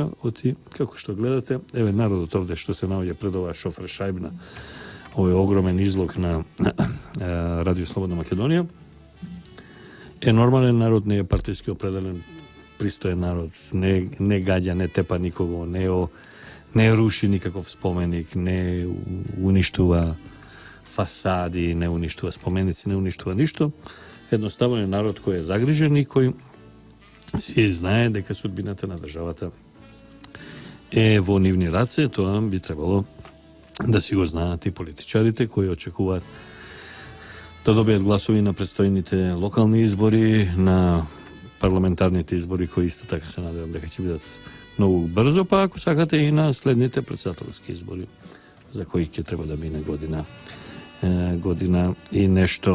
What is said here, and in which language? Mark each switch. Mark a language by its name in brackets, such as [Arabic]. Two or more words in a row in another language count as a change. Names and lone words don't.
[Macedonian] Оти, како што гледате, еве народот овде што се наоѓа пред оваа шофер шајбна, овој огромен излог на Радио Слободна Македонија, е нормален народ, не е партиски определен, пристоен народ, не гаѓа, не тепа никого, [Serbian] ne ruši nikakav spomenik, ne uništava fasadi, ne uništava spomenici, ne uništava ništo. Jednostavno je [Macedonian] народ [Serbian] koji je [Macedonian] загрижен и koji си знае дека судбината на државата е во нивни раце. Тоа би требало да си го знаат и политичарите кои очекуваат да добијат гласови на предстојните локални избори, на парламентарните избори кои исто така се надевам дека ќе бидат многу брзо, па ако сакате и на следните председателски избори за кои ќе треба да мине година и нешто.